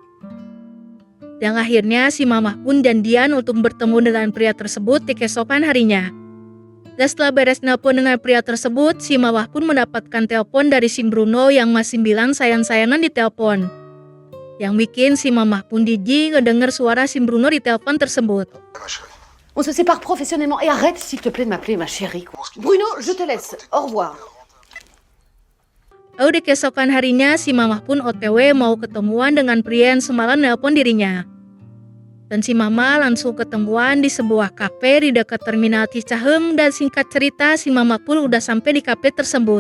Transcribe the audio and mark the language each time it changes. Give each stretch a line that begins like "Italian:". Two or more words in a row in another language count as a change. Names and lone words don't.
Indonesian: Dan akhirnya si mamah pun janjian untuk bertemu dengan pria tersebut di keesokan harinya. Dan setelah beres nelpon dengan pria tersebut, si mamah pun mendapatkan telepon dari si Bruno yang masih bilang sayang-sayangan di telepon. Yang bikin si mamah pun jijik ngedenger suara si Bruno di telepon tersebut.
French: On se sépare professionnellement. Et arrête, s'il te plaît, de m'appeler ma chérie. Bruno, je te laisse. Au revoir.
Indonesian: Lalu di keesokan harinya, si mamah pun OTW mau ketemuan dengan pria yang semalam nelpon dirinya. Dan si mama langsung ketemuan di sebuah kafe di dekat terminal Cicahem dan singkat cerita si mama pun udah sampai di kafe tersebut.